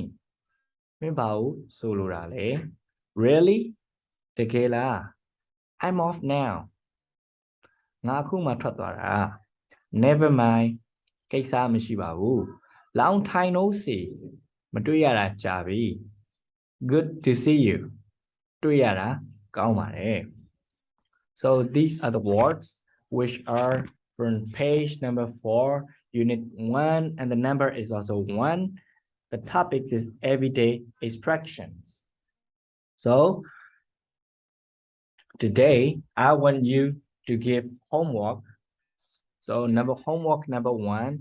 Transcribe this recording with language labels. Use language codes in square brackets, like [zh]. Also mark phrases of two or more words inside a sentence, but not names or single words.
[my] မင်းဘာကိုဆိုလိုတာလဲ Really? တကယ်လား [en] I'm off now. [my] ငါအခုမှထွက်သွားတာ [en] Never mind. [my] ကိစ္စမရှိပါဘူး [en] Long time no see. [my] မတွေ့ရတာကြာပြီ [en] Good to see you. [my] တွေ့ရတာကောင်းပါတယ် [en] So these are the words which are from page number 4, unit 1, and the number is also 1. The topic is everyday expressions. So today I want you to give homework So homework number one.